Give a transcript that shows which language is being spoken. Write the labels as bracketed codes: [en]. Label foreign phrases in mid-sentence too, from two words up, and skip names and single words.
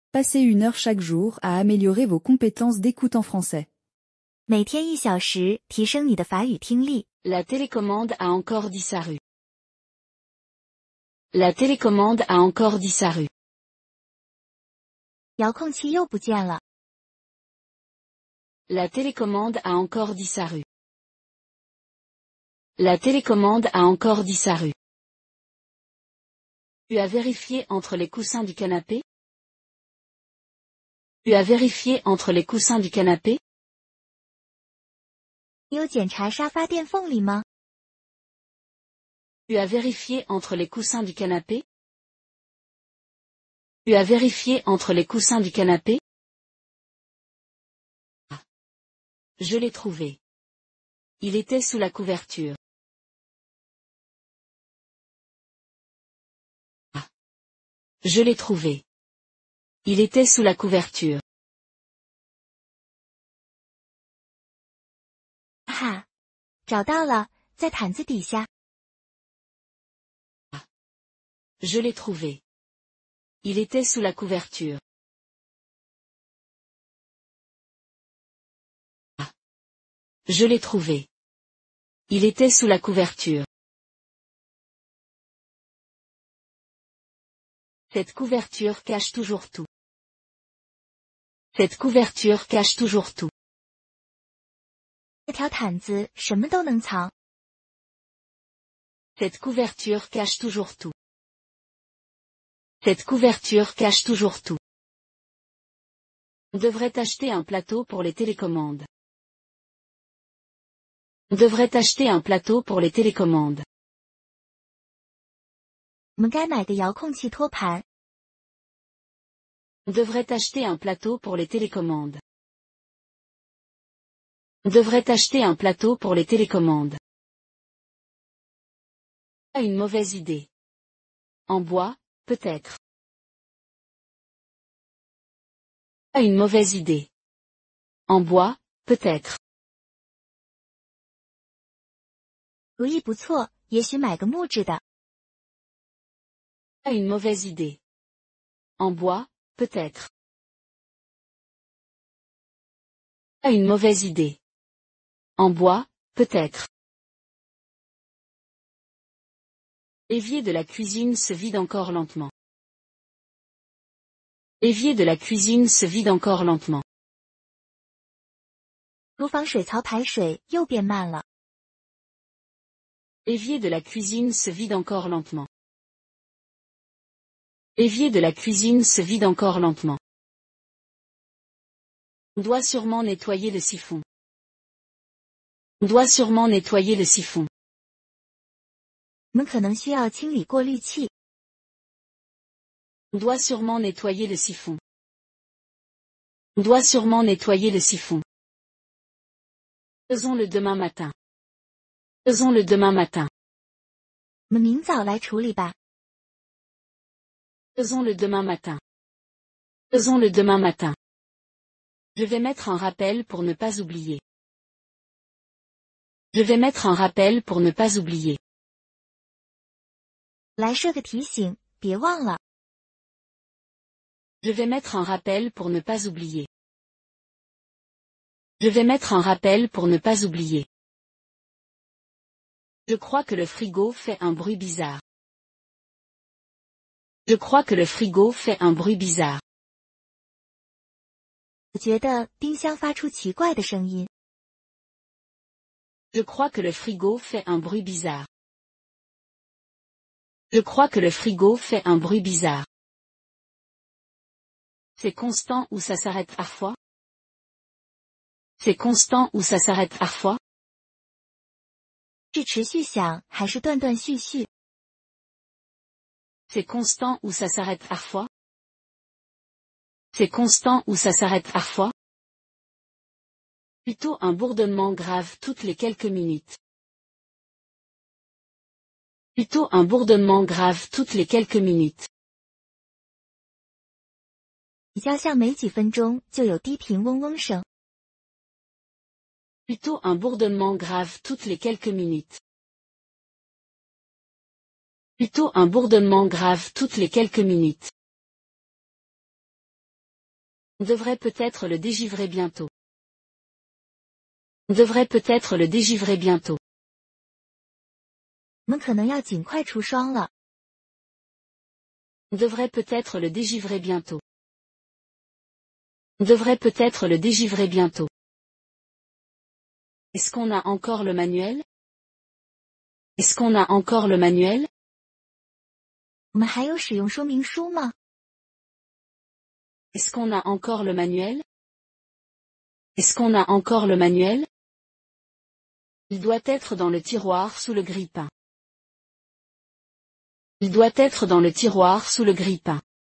[fr] Passez 1 heure chaque jour à améliorer vos compétences d'écoute en français. [zh] 每天1小时，提升你的法语听力。 [fr] La télécommande a encore disparu. La télécommande a encore disparu. [zh] 遥控器又不见了。 [fr] La télécommande a encore disparu. La télécommande a encore disparu. Tu as vérifié entre les coussins du canapé? Tu as vérifié entre les coussins du canapé? [zh] 你有检查沙发垫缝里吗？ [fr] Tu as vérifié entre les coussins du canapé? Tu as vérifié entre les coussins du canapé? Ah. Je l'ai trouvé. Il était sous la couverture. Ah. Je l'ai trouvé. Il était sous la couverture. [zh] 哈，找到了，在毯子底下。 [fr] Ah. Je l'ai trouvé. Il était sous la couverture. Ah. Je l'ai trouvé. Il était sous la couverture. Cette couverture cache toujours tout. Cette couverture cache toujours tout. [zh] 这条毯子什么都能藏。 [fr] Cette couverture cache toujours tout. Cette couverture cache toujours tout. On devrait acheter un plateau pour les télécommandes. On devrait acheter un plateau pour les télécommandes. [zh] 我们该买个遥控器托盘。 [fr] On devrait acheter un plateau pour les télécommandes. On devrait acheter un plateau pour les télécommandes. Pas une mauvaise idée. En bois, peut-être. Pas une mauvaise idée. En bois, peut-être. [zh] 主意不错，也许买个木质的。 [fr] Pas une mauvaise idée. En bois, peut-être. Pas une mauvaise idée. En bois, peut-être. L'évier de la cuisine se vide encore lentement. L'évier de la cuisine se vide encore lentement. [zh] 厨房水槽排水又变慢了。 [fr] L'évier de la cuisine se vide encore lentement. L'évier de la cuisine se vide encore lentement. On doit sûrement nettoyer le siphon. On doit sûrement nettoyer le siphon. [zh] 我们可能需要清理过滤器。 [fr] On doit sûrement nettoyer le siphon. On doit sûrement nettoyer le siphon. Faisons-le demain matin. Faisons-le demain matin. [zh] 我们明早来处理吧。 [fr] Faisons-le demain matin. Faisons-le demain matin. Je vais mettre un rappel pour ne pas oublier. Je vais mettre un rappel pour ne pas oublier. [zh] 来设个提醒，别忘了。 [fr] Je vais mettre un rappel pour ne pas oublier. Je vais mettre un rappel pour ne pas oublier. Je crois que le frigo fait un bruit bizarre. Je crois que le frigo fait un bruit bizarre. [zh] 我觉得冰箱发出奇怪的声音。 [fr] Je crois que le frigo fait un bruit bizarre. Je crois que le frigo fait un bruit bizarre. C'est constant ou ça s'arrête parfois? C'est constant ou ça s'arrête parfois? [zh] 是持续响还是断断续续？ [fr] C'est constant ou ça s'arrête parfois? C'est constant ou ça s'arrête parfois? Plutôt un bourdonnement grave toutes les quelques minutes. Plutôt un bourdonnement grave toutes les quelques minutes. [zh] 比较像每几分钟就有低频嗡嗡声。 [fr] Plutôt un bourdonnement grave toutes les quelques minutes. Plutôt un bourdonnement grave toutes les quelques minutes. On devrait peut-être le dégivrer bientôt. On devrait peut-être le dégivrer bientôt. [zh] 我们可能要尽快出霜了。 [fr] On devrait peut-être le dégivrer bientôt. On devrait peut-être le dégivrer bientôt. Est-ce qu'on a encore le manuel? Est-ce qu'on a encore le manuel? [zh] 我们还有使用说明书吗？ [fr] Est-ce qu'on a encore le manuel? Est-ce qu'on a encore le manuel? Il doit être dans le tiroir sous le grille-pain. Il doit être dans le tiroir sous le grille-pain.